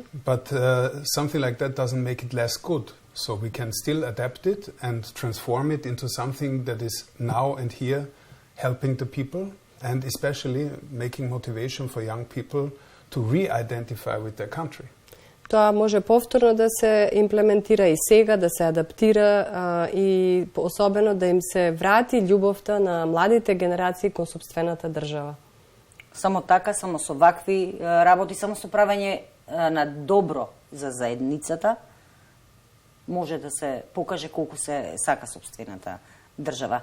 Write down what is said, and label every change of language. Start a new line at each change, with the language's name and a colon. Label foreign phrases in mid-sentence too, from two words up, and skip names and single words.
English: But something like that doesn't make it less good. So we can still adapt it and transform it into something that is now and here helping the people and especially making motivation for young people to re-identify with their country.
Macedonian: Тоа може повторно да се имплементира и сега, да се адаптира и особено да им се врати љубовта на младите генерации кон сопствената држава. Само така, само со вакви работи, само со правење на добро за заедницата, може да се покаже колку се сака сопствената држава.